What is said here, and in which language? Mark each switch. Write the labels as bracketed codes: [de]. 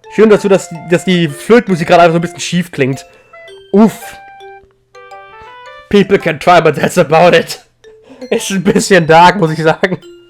[de] Schön dazu, dass die Flötenmusik gerade einfach so ein bisschen schief klingt. Uff! [en] People can try, but that's about it. [de] Ist ein bisschen dark, muss ich sagen.